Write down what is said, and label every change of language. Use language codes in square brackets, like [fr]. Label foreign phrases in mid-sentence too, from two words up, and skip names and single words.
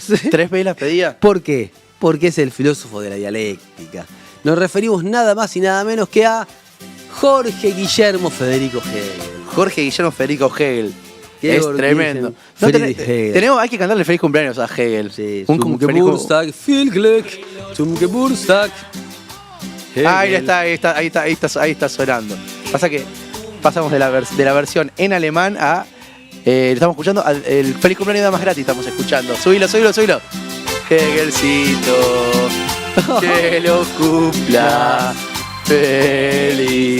[es] ¿Tres velas pedía? ¿Por qué? Porque es el filósofo de la dialéctica. Nos referimos nada más y nada menos que a Jorge Guillermo Federico Hegel. Jorge Guillermo Federico Hegel. Es Georg tremendo. Wilhelm No, Friedrich Hegel. hay que cantarle feliz cumpleaños a Hegel. Sí, un [de] zum [es] feliz [de] Geburtstag, viel Glück, zum Geburtstag. [es] Ahí Hegel. está sonando. Pasa que pasamos de la versión en alemán a. Estamos escuchando el feliz cumpleaños de más gratis. Estamos escuchando. Subilo. Hegelcito, que lo cumpla feliz.